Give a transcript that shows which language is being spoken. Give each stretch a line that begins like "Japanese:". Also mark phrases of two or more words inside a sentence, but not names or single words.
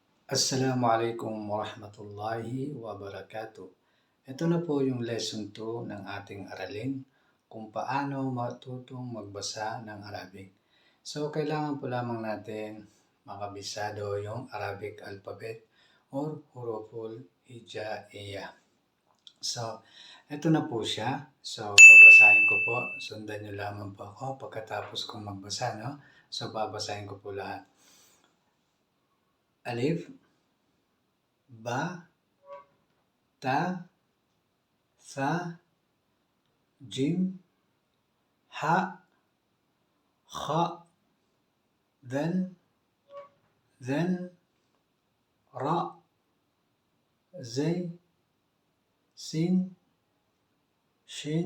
Arabic: السلام عليكم ورحمة الله وبركاته.
Filipino: Ito na po yung lesson 2 ng ating aralin, kung paano matutong magbasa ng Arabic. So, kailangan po lamang natin makabisado yung
English: Arabic alphabet
Filipino: or
Arabic: حروف الهجائية.
Filipino: So, ito na po siya. So, babasahin ko po. Sundan nyo lamang po ako pagkatapos kong magbasa, no? So, babasahin ko po lahat.
Arabic: ألف، باء، تاء، ثاء، جيم، حاء، خاء, then, راء، زاي، سين، شين,